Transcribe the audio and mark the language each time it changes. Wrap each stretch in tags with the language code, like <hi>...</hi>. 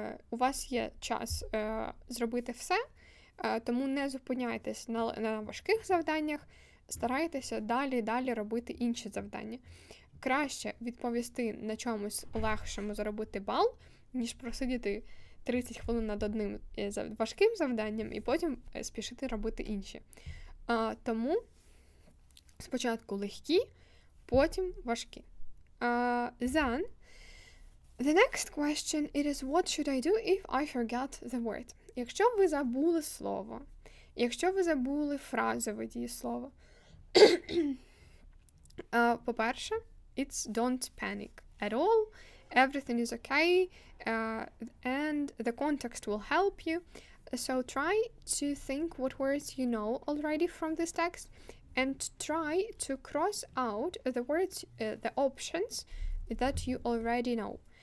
<uk>У вас є час зробити все, тому не зупиняйтесь на важких завданнях, старайтеся далі робити інші завдання. Краще відповісти на чомусь легшому, заробити бал, ніж просидіти 30 хвилин над одним важким завданням і потім спішити робити інші. Тому спочатку легкі, потім важкі.</uk> <en>Then, the next question it is what should I do if I forget the word?</en> <uk>Якщо ви забули слово, якщо ви забули фразове дієслово, по-перше,</uk> <en>it's don't panic at all. Everything is okay, and the context will help you. So try to think what words you know already from this text, and try to cross out the words, the options that you already know.</en>